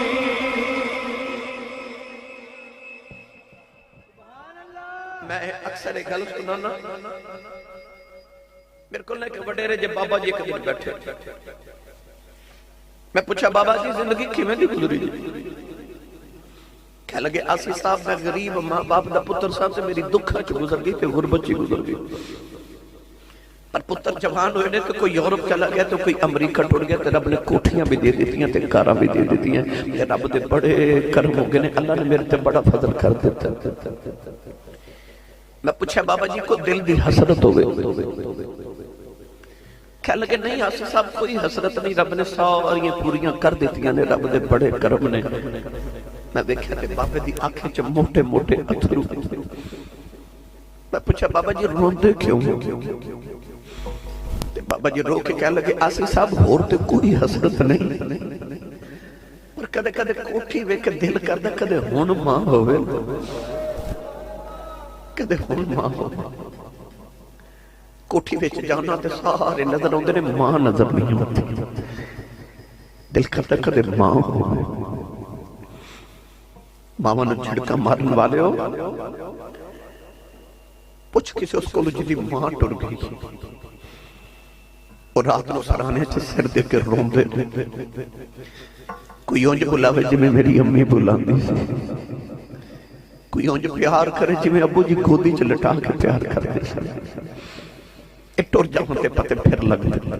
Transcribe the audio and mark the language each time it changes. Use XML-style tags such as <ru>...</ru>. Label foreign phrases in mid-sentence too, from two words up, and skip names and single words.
<pa>میں اکثر ایک گل سنانا میرے کو کہ وڈیرے جب بابا جی ایک دن بیٹھے میں پوچھا بابا جی زندگی کیویں دی گزری جی کہہ لگے آسی صاحب میں غریب ماں باپ دا پتر صاحب سے میری دکھا چ گزر گئی تے غربت چ گزر گئی پر پتر جوان ہوئے نے تو کوئی یورپ چلا گیا تو کوئی امریکہ ٹوٹ گیا تو رب نے کوٹھیاں بھی دے دیتی ہیں تے کاراں بھی دے دیتی ہیں تے رب دے بڑے کرم ہو گئے نے اللہ نے میرے تے بڑا فضل کر دیتا میں پوچھا بابا جی کو دل دی حسرت ہوئے کہہ لگے نہیں آسی صاحب کوئی حسرت نہیں رب نے ساریاں پوریاں کر دیتی ہیں رب دے بڑے کرم نے میں دیکھا تے بابے دی آنکھیں چ موٹے موٹے اتھرو میں پوچھا بابا جی روندے کیوں بابا جی رو کے کہہ لگے آسی صاحب ہور تے کوئی حسرت نہیں اور کدے کدے کوٹھی وے کے دل کردہ کدے ہون ماں ہوئے کدے ہون ماں ہوئے کوٹھی وے جانا تے سارے نظر ہوندے نے ماں نظر نہیں ہوتی دل کردہ کدے ماں ہوئے ماما نے جھڑکا مارن والے ہو پوچھ کسی اس کو جی ماں ٹر گئی اور رات نو سرانے چھ سر دے کے روم دے کوئی اونج بلاوے جی میں میری امی بلان دی سی کوئی اونج پیار کرے جی میں ابو جی گودی چھ لٹا کے پیار کر دے سی اٹور جاؤں تے پتے پھر لگ دے</pa>